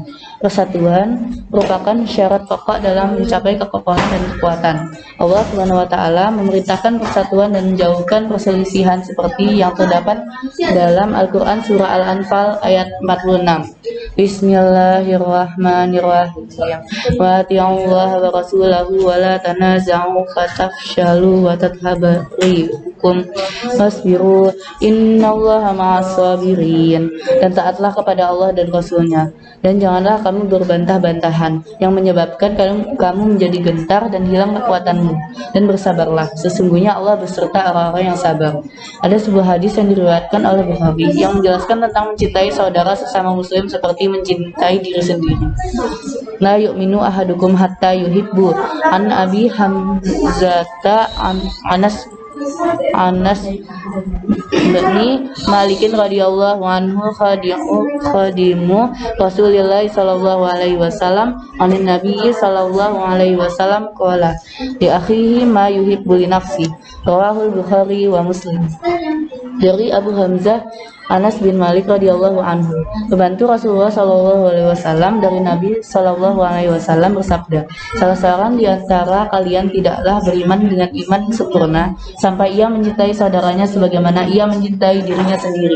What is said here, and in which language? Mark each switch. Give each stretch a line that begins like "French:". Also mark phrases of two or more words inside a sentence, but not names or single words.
Indonesian: Persatuan merupakan syarat pokok dalam mencapai kekokohan dan kekuatan. Allah SWT memerintahkan persatuan dan menjauhkan perselisihan seperti yang terdapat dalam Al-Quran surah Al-Anfal ayat 46.
Arabic: Bismillahirrahmanirrahim. وأطيعوا الله ورسوله ولا تنازعوا فتفشلوا وتذهب ريحكم واصبروا إن الله مع الصابرين.
Indonesian: Dan taatlah kepada Allah dan Rasulnya, dan janganlah kamu berbantah-bantahan yang menyebabkan kamu menjadi gentar dan hilang kekuatanmu, dan bersabarlah, sesungguhnya Allah beserta orang-orang yang sabar. Ada sebuah hadis yang diriwayatkan oleh Bukhari yang menjelaskan tentang mencintai saudara sesama muslim seperti mencintai diri sendiri.
Arabic: لا يؤمن أحدكم حتى يحب عن أبي حمزة أنس بن مالك رضي الله عنه خادم رسول الله صلى الله عليه وسلم عن النبي صلى الله عليه وسلم قال لأخيه ما يحب لنفسه. رواه البخاري ومسلم.
Indonesian: Dari Abu Hamzah Anas bin Malik
Arabic: رضي الله عنه,
Indonesian: pembantu Rasulullah
Arabic: صلى الله عليه وسلم
Indonesian: dari Nabi
Arabic: صلى الله عليه وسلم
Indonesian: bersabda, salah seorang di antara kalian tidaklah beriman dengan iman sempurna sampai ia mencintai saudaranya sebagaimana ia mencintai dirinya sendiri.